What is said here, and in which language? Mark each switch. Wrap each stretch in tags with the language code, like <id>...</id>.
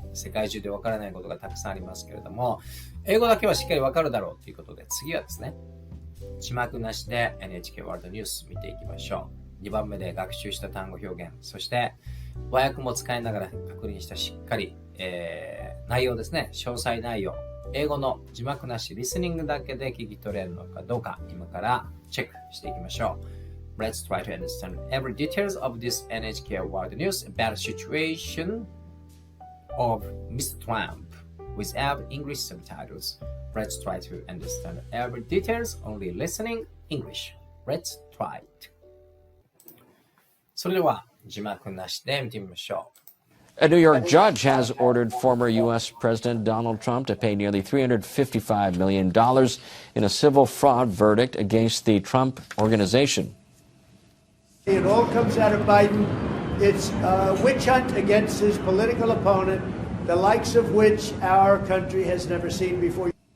<ja>世界中でわからないことがたくさんありますけれども、英語だけはしっかりわかるだろうということで、次はですね、字幕なしで NHK ワールドニュース見ていきましょう。2番目で学習した単語表現、そして和訳も使いながら確認したしっかり、内容ですね、詳細内容。英語の字幕なし、リスニングだけで聞き取れるのかどうか、今からチェックしていきましょう。</ja> <en>Let's try to understand every details of this NHK World News about the situation of Mr. Trump without English subtitles. Let's try to understand every details only listening English. Let's try it.</en> <ja>それでは字幕なしで見てみましょう。</ja> <en>A New York judge has ordered former U.S. President Donald Trump to pay nearly $355 million in a civil fraud verdict against the Trump Organization. It all comes out of Biden. It's a witch hunt against his political opponent, the likes of which our country has never seen before.</en>